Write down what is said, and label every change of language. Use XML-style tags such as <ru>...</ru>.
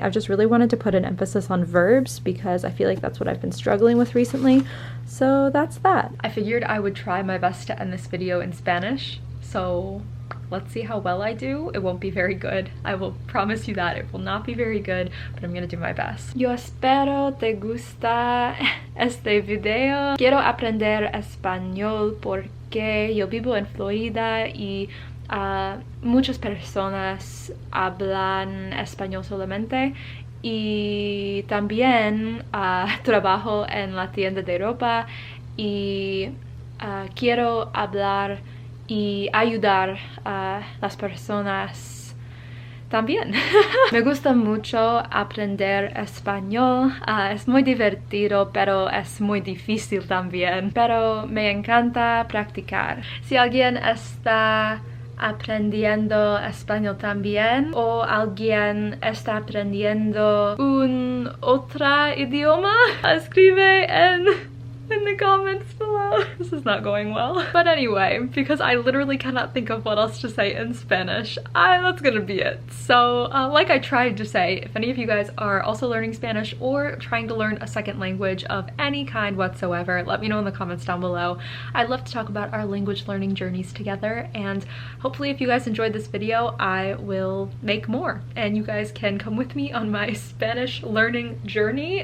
<en>I've just really wanted to put an emphasis on verbs because I feel like that's what I've been struggling with recently. So that's that. I figured I would try my best to end this video in Spanish. So let's see how well I do. It won't be very good. I will promise you that. It will not be very good, but I'm gonna do my best.</en> <es>Yo espero te gusta este video. Quiero aprender español porque yo vivo en Florida y muchas personas hablan español solamente, y también trabajo en la tienda de ropa y quiero hablar y ayudar a las personas también. Me gusta mucho aprender español. Es muy divertido, pero es muy difícil también. Pero me encanta practicar. Si alguien está aprendiendo español también, o alguien está aprendiendo un otro idioma, escribe en</es> <en>the comments below. This is not going well. But anyway, because I literally cannot think of what else to say in Spanish, that's gonna be it. So like I tried to say, if any of you guys are also learning Spanish or trying to learn a second language of any kind whatsoever, let me know in the comments down below. I'd love to talk about our language learning journeys together, and hopefully if you guys enjoyed this video, I will make more and you guys can come with me on my Spanish learning journey.</en>